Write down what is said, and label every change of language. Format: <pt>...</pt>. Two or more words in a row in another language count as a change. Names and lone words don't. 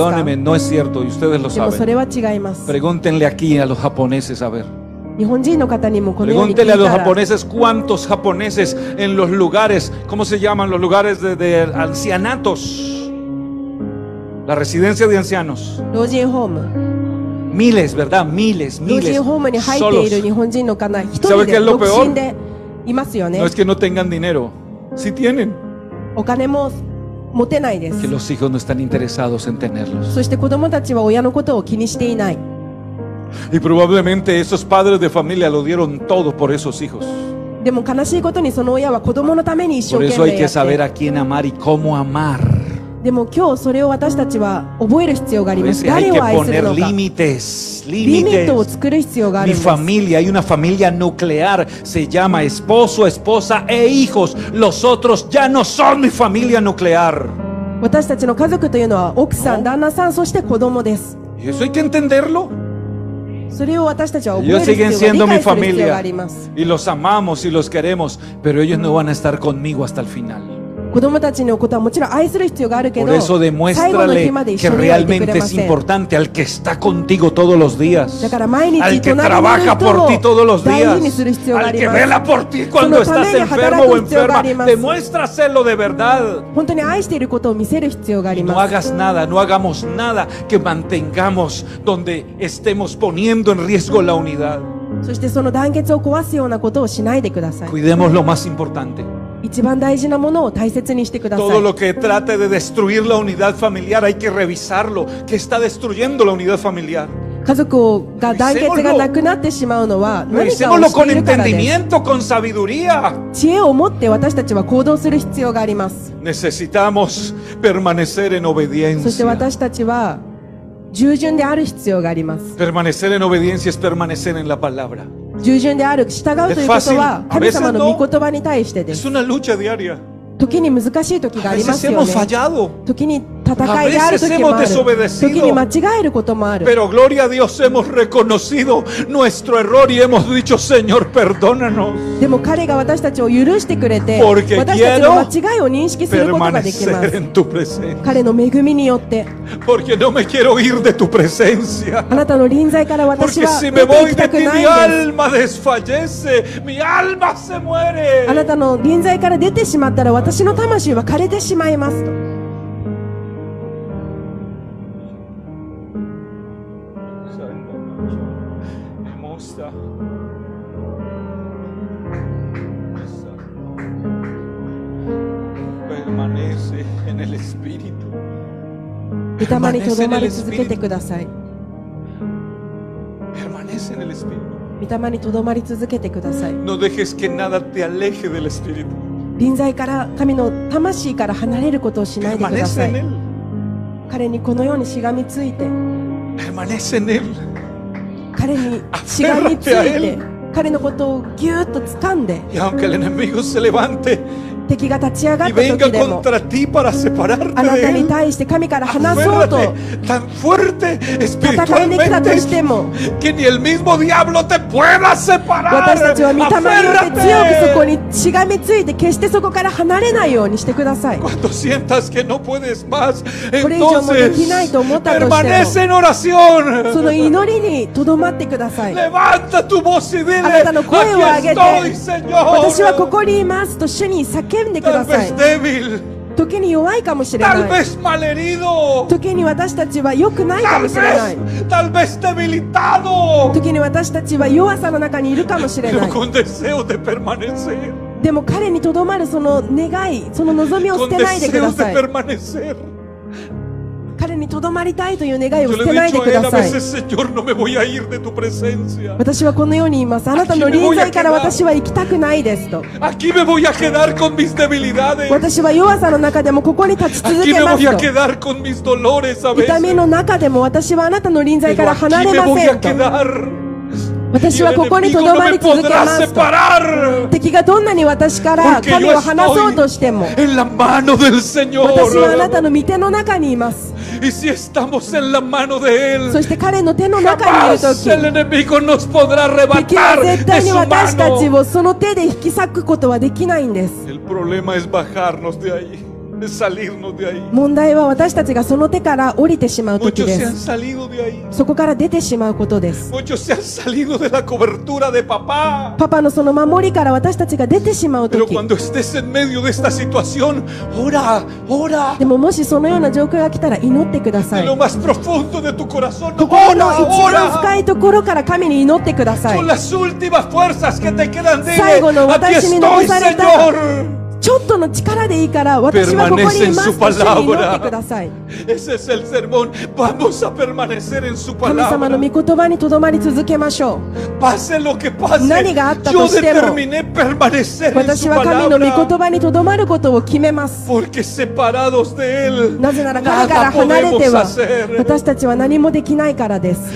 <es>Perdónenme, no es cierto y ustedes lo</es> <ja>でもそ</ja> <es>saben.</es> <ja>れは違います。</ja> <es>Pregúntenle aquí a los japoneses a ver.</es> <ja>日本人の方にもこのように聞い</ja> <es>Pregúntenle a los</es> <ja>たら</ja> <es>japoneses cuántos japoneses en los lugares, ¿cómo se llaman los lugares de ancianatos? La residencia de ancianos.</es> <ja>老人ホーム</ja> <es>Miles, ¿verdad? Miles,</es> <ja>老</ja> <es>miles.</es> <ja>人ホームに入っている</ja> <es>Solos.</es> <ja>日本人の方一</ja> <es>¿Sabe</es> <ja>人</ja> <es>qué</es> <ja>で</ja> <es>es lo</es> <ja>独</ja> <es>peor?</es> <ja>身でいますよね</ja> <es>No es que no tengan dinero, sí tienen.</es> <ja>お金も持てないで</ja> <es>Que</es> <ja>す</ja> <es>los hijos no están interesados en tenerlos.</es> <ja>そして子供たちは親のことを気にしていない</ja> <es>Y probablemente esos padres de familia lo dieron todo por esos hijos.</es> <ja>でも悲しいことにその親は子供のために一生</ja> <es>Por</es> <ja>懸</ja> <es>eso hay</es> <ja>命</ja> <es>que</es> <ja>やっ</ja> <es>saber</es> <ja>て</ja> <es>a quién amar y cómo amar.</es> <ja>でも今日それを私たちは覚える必要があり</ja> <es>A</es> <ja>ます</ja> <es>veces hay</es> <ja>誰</ja> <es>que</es> <ja>を愛する</ja> <es>poner</es> <ja>のか</ja> <es>límites,</es> <ja>リミットを</ja> <es>límites.</es> <ja>作る必要がある</ja> <es>Mi</es> <ja>んです</ja> <es>familia, hay una familia nuclear, se llama esposo, esposa e hijos. Los otros ya no son mi familia nuclear.</es> <ja>私たちの家族というのは奥さん、旦那さん、そして子供です。</ja> <es>Y eso hay que entenderlo.</es> <ja>それを私たちは覚え</ja> <es>Ellos</es> <ja>る</ja> <es>siguen</es> <ja>必要</ja> <es>siendo</es> <ja>が、</ja> <es>mi</es> <ja>理解する必要があ</ja> <es>familia</es> <ja>ります。</ja> <es>y los amamos y los queremos, pero ellos no van a estar conmigo hasta el final.</es> <ja>子供たちのことはもちろん愛する必要があるけ</ja> <es>Por</es> <ja>ど、</ja> <es>eso</es> <ja>最後の日</ja> <es>demuéstrale</es> <ja>まで一</ja> <es>que</es> <ja>緒にはいてくれ</ja> <es>realmente</es> <ja>ま</ja> <es>es</es> <ja>せん。</ja> <es>importante al que está contigo todos los días,</es> <ja>だから毎日</ja> <es>al que</es> <ja>隣にいる</ja> <es>trabaja</es> <ja>人</ja> <es>por</es> <ja>を</ja> <es>ti todos los</es> <ja>大事に</ja> <es>días,</es> <ja>する必要があ</ja> <es>al</es> <ja>り</ja> <es>que</es> <ja>ます。</ja> <es>vela por ti cuando</es> <ja>そのため</ja> <es>estás</es> <ja>に</ja> <es>enfermo</es> <ja>働</ja> <es>o</es> <ja>く必要があ</ja> <es>enferma.</es> <ja>ります。</ja> <es>Demuéstraselo de verdad.</es> <ja>本当に愛していることを見せる必要があり</ja> <es>No</es> <ja>ます。</ja> <es>hagas nada, no hagamos nada que mantengamos donde estemos poniendo en riesgo la unidad.</es> <ja>そしてその団結を壊すようなことをしないでください。</ja> <es>Cuidemos lo más importante.</es> <ja>一番大事なものを大切にしてくださ</ja> <es>Todo</es> <ja>い。</ja> <es>lo que trate de destruir la unidad familiar hay que revisarlo. ¿Qué está destruyendo la unidad familiar?</es> <ja>家族が団結がなくなってしまうのは何かを</ja> <es>Revisémoslo</es> <ja>し</ja> <es>con</es> <ja>ているからです。</ja> <es>entendimiento, con sabiduría.</es> <ja>知恵を持って私たちは行動する必要があります。</ja> <es>Necesitamos permanecer en</es> <ja>そして</ja> <es>obediencia.</es> <ja>私たちは従順である必要があります。</ja> <es>Permanecer en obediencia es permanecer en la palabra.</es> <ja>従順である、従うということは</ja> <es>Es fácil.</es> <ja>神様の御言葉に対してで</ja> <es>Es</es> <ja>す。</ja> <es>una lucha diaria.</es> <ja>時に難しい時が</ja> <es>A</es> <ja>ありま</ja> <es>veces</es> <ja>すよ</ja> <es>hemos</es> <ja>ね。</ja> <es>fallado.</es> <ja>時に戦いである時もあ</ja> <es>A veces hemos</es> <ja>る。</ja> <es>desobedecido.</es> <ja>時に間違えることもある。</ja> <es>Pero gloria a Dios, hemos reconocido nuestro error y hemos dicho, Señor, perdónanos.</es> <ja>でも彼が私たちを許してくれて、</ja> <es>Porque</es> <ja>私たちの間違いを認識することができま</ja> <es>Permanecer</es> <ja>す。</ja> <es>en tu presencia.</es> <ja>彼の恵みによって、</ja> <es>Porque no me quiero ir de tu presencia.</es> <ja>あなたの臨在から私</ja> <es>Porque</es> <ja>は</ja> <es>si</es> <ja>出</ja> <es>me</es> <ja>てい</ja> <es>voy</es> <ja>き</ja> <es>de</es> <ja>たく</ja> <es>ti,</es> <ja>な</ja> <es>mi</es> <ja>いんです。</ja> <es>alma desfallece, mi alma se</es> <ja>あ</ja> <es>muere.</es> <ja>なたの臨在から出てしまったら私の魂は枯れてしまいますと。</ja> <es>Permanece en el Espíritu.</es> <ja>御霊にとどまり続けてください。</ja> <es>Permanece en el Espíritu.</es> <ja>御霊にとどまり続けてください。</ja> <es>No dejes que nada te aleje del Espíritu.</es> <ja>臨在から神の魂から離れることをしないでくだ</ja> <es>Permanece</es> <ja>さ</ja> <es>en</es> <ja>い。</ja> <es>Él.</es> <ja>彼にこのようにしがみついて、</ja> <es>Permanece en Él.</es> <ja>彼にしがみついて、彼のことをぎゅーっと掴んで、</ja> <es>Y aunque el enemigo se levante</es> <ja>敵が立ち上がっ</ja> <es>y</es> <ja>た</ja> <es>venga</es> <ja>時でも、</ja> <es>contra ti para separarte</es> <ja>あなた</ja> <es>de</es> <ja>に</ja> <es>Él,</es> <ja>対して神から離そうと</ja> <es>aférrate tan fuerte</es> <ja>戦いに来たとして</ja> <es>espiritualmente</es> <ja>も、</ja> <es>que ni el mismo diablo te pueda separar.</es> <ja>私たちは御霊によって強くそこ</ja> <es>Aférrate.</es> <ja>にしがみついて、決してそこから離れないようにしてください。</ja> <es>Cuando sientas que no puedes más,</es> <ja>これ以上もできないと思ったとしても、</ja> <es>permanece en</es> <ja>その</ja> <es>oración.</es> <ja>祈りにとどまってください。</ja> <es>Levanta tu voz y dile,</es> <ja>あなたの声を上</ja> <es>aquí</es> <ja>げて、</ja> <es>estoy,</es> <ja>私はこ</ja> <es>Señor.</es> <ja>こにいますと主に叫んでくだ</ja> <es>Tal</es> <ja>さい</ja> <es>vez。débil,</es> <ja>時に弱いかもしれ</ja> <es>tal</es> <ja>ない。</ja> <es>vez malherido,</es> <ja>時に私たちは良くないかもしれない。</ja> <es>tal vez debilitado,</es> <ja>時に私たちは弱さの中にいるかもしれな</ja> <es>pero</es> <ja>い。</ja> <es>con deseo de permanecer,</es> <ja>でも彼にとどまるその願い、その望みを捨</ja> <es>con</es> <ja>てないでくだ</ja> <es>deseos de</es> <ja>さい。</ja> <es>permanecer.</es> <ja>彼にとどまりたいという願いを</ja> <es>Yo</es> <ja>捨</ja> <es>le</es> <ja>てない</ja> <es>he</es> <ja>で</ja> <es>dicho</es> <ja>く</ja> <es>a él</es> <ja>だ</ja> <es>a</es> <ja>さい。</ja> <es>veces, Señor, no me voy a ir de tu presencia.</es> <ja>私はこのように言います。あなたの臨在から私は行きたくないですと。</ja> <es>Aquí me voy a quedar con mis debilidades.</es> <ja>私は弱さの中でもここに立ち続</ja> <es>Aquí</es> <ja>け</ja> <es>me</es> <ja>ま</ja> <es>voy a</es> <ja>すと。</ja> <es>quedar con mis dolores a</es> <ja>痛み</ja> <es>veces.</es> <ja>の中でも私はあなたの臨在か</ja> <es>Pero</es> <ja>ら</ja> <es>aquí</es> <ja>離れ</ja> <es>me</es> <ja>ま</ja> <es>voy</es> <ja>せ</ja> <es>a</es> <ja>んと。</ja> <es>quedar. Y</es> <ja>私</ja> <es>el</es> <ja>はここにと</ja> <es>enemigo</es> <ja>ど</ja> <es>no</es> <ja>ま</ja> <es>me</es> <ja>り続け</ja> <es>podrá</es> <ja>ますと。</ja> <es>separar.</es> <ja>敵がどんなに私から</ja> <es>Porque</es> <ja>神</ja> <es>yo</es> <ja>を離そうとしても、</ja> <es>estoy en la mano del</es> <ja>私はあなた</ja> <es>Señor.</es> <ja>の御手の中にいます。</ja> <es>Y si estamos en la mano de</es> <ja>そ</ja> <es>Él,</es> <ja>して彼の手の中にいる</ja> <es>jamás</es> <ja>時、</ja> <es>el enemigo nos podrá</es> <ja>敵は</ja> <es>arrebatar</es> <ja>絶対</ja> <es>de</es> <ja>に</ja> <es>su</es> <ja>私たち</ja> <es>mano.</es> <ja>をその手で引き裂くことはできないんです。</ja> <es>El problema es bajarnos de ahí, es salirnos de ahí.</es> <ja>問題は私たちがその手から降りてしまう時</ja> <es>Muchos</es> <ja>で</ja> <es>se han</es> <ja>す。</ja> <es>salido de ahí.</es> <ja>そこから出てしまうことです。</ja> <es>Muchos se han salido de la cobertura de papá.</es> <ja>パパのその守りから私たちが出てしまう</ja> <es>Pero</es> <ja>時、</ja> <es>cuando estés en medio de esta situación, ora, ora.</es> <ja>でももしそのような状況が来たら祈ってくださ</ja> <es>De</es> <ja>い。</ja> <es>lo más profundo de tu corazón,</es> <ja>心の</ja> <es>ora,</es> <ja>一番深</ja> <es>ora.</es> <ja>いところから神に祈ってください</ja> <es>Con。las últimas fuerzas que te quedan, dile,</es> <ja>最後の</ja> <es>aquí</es> <ja>私に残</ja> <es>estoy,</es> <ja>された</ja> <es>Señor.</es> <ja>ちょっとの力でいいから私はここにいますと主に祈ってください。</ja> <es>Ese es el sermón. Vamos a permanecer en su</es> <ja>神様の</ja> <es>palabra.</es> <ja>御言葉にとどまり続けましょ</ja> <es>Pase lo que pase.</es> <ja>何があった</ja> <es>Yo</es> <ja>としても、</ja> <es>determiné permanecer</es> <ja>う。</ja> <es>en</es> <ja>私</ja> <es>su</es> <ja>は神の御言</ja> <es>palabra.</es> <ja>葉にとどまることを決めます。</ja> <es>Porque separados de Él,</es> <ja>なぜなら神から</ja> <es>nada</es> <ja>離れて</ja> <es>podemos</es> <ja>は</ja> <es>hacer.</es> <ja>私たちは何もできないからです。</ja>